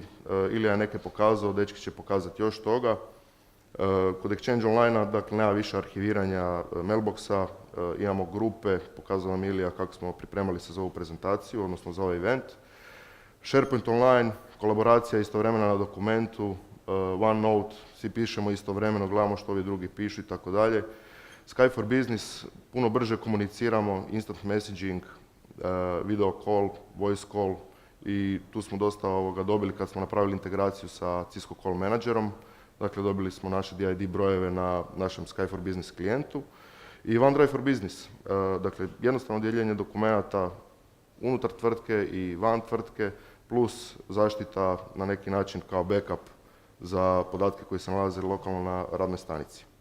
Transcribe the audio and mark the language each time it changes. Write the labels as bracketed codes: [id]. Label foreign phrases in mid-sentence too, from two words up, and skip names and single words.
[hr] Ilija je neke pokazao, dečki će pokazati još toga. Kod Exchange Online-a dakle, nema više arhiviranja mailboxa, imamo grupe, pokazao nam Ilija kako smo pripremali se za ovu prezentaciju, odnosno za ovaj event. SharePoint Online, kolaboracija istovremena na dokumentu, OneNote, svi pišemo istovremeno, gledamo što ovi drugi pišu i tako dalje. Skype for Business, puno brže komuniciramo, [en] instant messaging, video call, voice call [hr] i tu smo dosta dobili kad smo napravili integraciju sa Cisco Call Managerom. Dakle, dobili smo naše DID brojeve na našem Skype for Business klijentu. I OneDrive for Business, dakle, jednostavno dijeljenje dokumenata unutar tvrtke i van tvrtke, plus zaštita na neki način kao backup za podatke koji se nalaze lokalno na radnoj stanici.